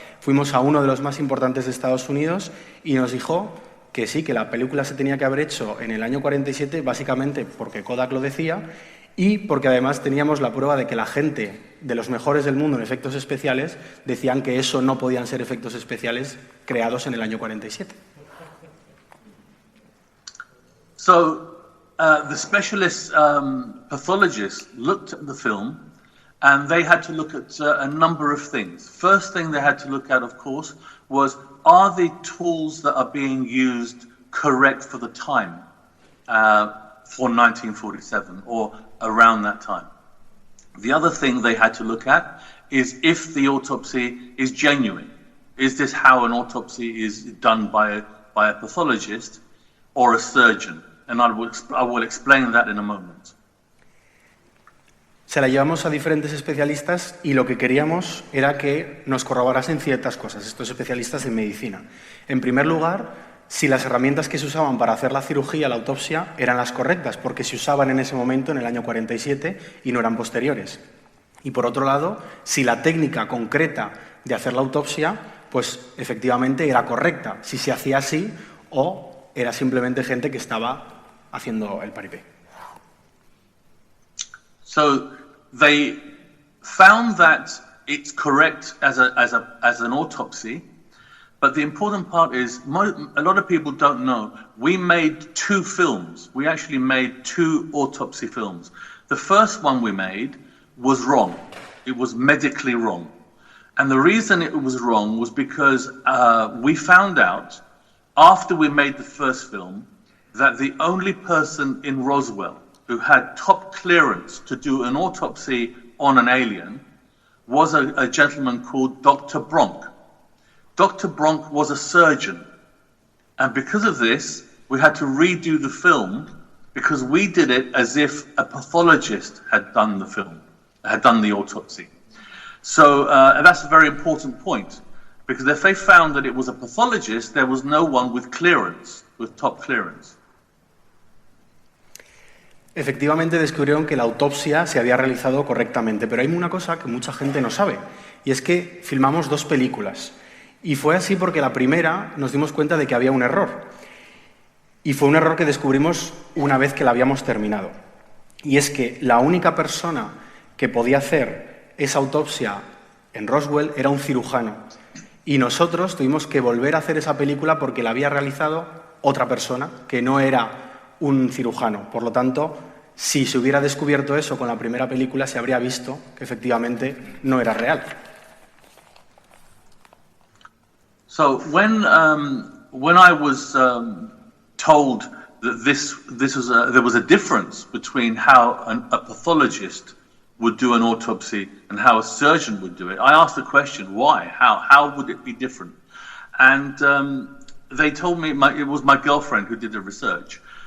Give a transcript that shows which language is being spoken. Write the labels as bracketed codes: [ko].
[es] Fuimos a uno de los más importantes de Estados Unidos y nos dijo que sí, que la película se tenía que haber hecho en el año 47, básicamente porque Kodak lo decía y porque además teníamos la prueba de que la gente de los mejores del mundo en efectos especiales decían que eso no podían ser efectos especiales creados en el año 47. [en] So, the specialist pathologists looked at the film And they had to look at a number of things. First thing they had to look at, of course, was are the tools that are being used correct for the time for 1947 or around that time? The other thing they had to look at is if the autopsy is genuine. Is this how an autopsy is done by a pathologist or a surgeon? And I will explain that in a moment. [es] Se la llevamos a diferentes especialistas y lo que queríamos era que nos corroborasen ciertas cosas, estos especialistas en medicina. En primer lugar, si las herramientas que se usaban para hacer la cirugía, la autopsia, eran las correctas, porque se usaban en ese momento, en el año 47, y no eran posteriores. Y por otro lado, si la técnica concreta de hacer la autopsia, pues efectivamente era correcta, si se hacía así o era simplemente gente que estaba haciendo el paripé. [en] So they found that it's correct as an autopsy, but the important part is a lot of people don't know. We made 2 films. We actually made 2 autopsy films. The first one we made was wrong. It was medically wrong. And the reason it was wrong was because we found out after we made the first film that the only person in Roswell who had top clearance to do an autopsy on an alien was a gentleman called Dr. Bronk. Dr. Bronk was a surgeon. And because of this, we had to redo the film because we did it as if a pathologist had done the film, had done the autopsy. So and that's a very important point, because if they found that it was a pathologist, there was no one with clearance, with top clearance. [es] Efectivamente descubrieron que la autopsia se había realizado correctamente, pero hay una cosa que mucha gente no sabe, y es que filmamos 2 películas. Y fue así porque la primera nos dimos cuenta de que había un error. Y fue un error que descubrimos una vez que la habíamos terminado. Y es que la única persona que podía hacer esa autopsia en Roswell era un cirujano. Y nosotros tuvimos que volver a hacer esa película porque la había realizado otra persona que no era un cirujano. Por lo tanto, si se hubiera descubierto eso con la primera película, se habría visto que efectivamente no era real. [en] So when I was told that there was a difference between how a pathologist would do an autopsy and how a surgeon would do it, I asked the question, why? How would it be different? And they told me, it was my girlfriend who did the research.